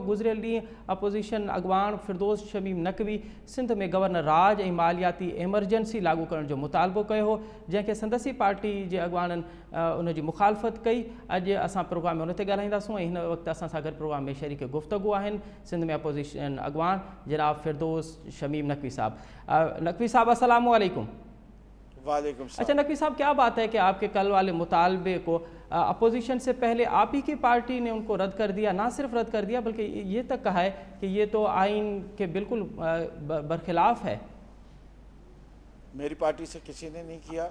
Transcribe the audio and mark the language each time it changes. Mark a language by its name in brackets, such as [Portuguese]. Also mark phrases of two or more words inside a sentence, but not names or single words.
[Sindhi] गुज़िरियल ॾींहुं अपोज़िशन अॻवान फिरदौस शमीम नक़वी सिंध में गवर्नर राज ऐं मालियाती एमरजेंसी लागू करण जो मुतालबो कयो हो, जंहिंखे संदसी पार्टी जे अॻवाननि उनजी मुखालफ़त कई। अॼु असां प्रोग्राम में उन ते ॻाल्हाईंदासूं ऐं हिन वक़्तु असां सां गॾु प्रोग्राम में शरीक गुफ़्तगू आहिनि सिंध में अपोज़िशन अॻवान जनाब फिरदौस शमीम नक़वी साहब। नक़वी साहब [Arabic] السلام علیکم. [Sindhi] वालेकुम। [Urdu] اچھا نقوی صاحب، کیا بات ہے کہ آپ کے کل والے مطالبے کو اپوزیشن سے پہلے آپ ہی کی پارٹی نے ان کو رد کر دیا، نہ صرف رد کر دیا بلکہ یہ تک کہا ہے کہ یہ تو آئین کے بالکل برخلاف ہے? میری پارٹی سے کسی نے نہیں کیا.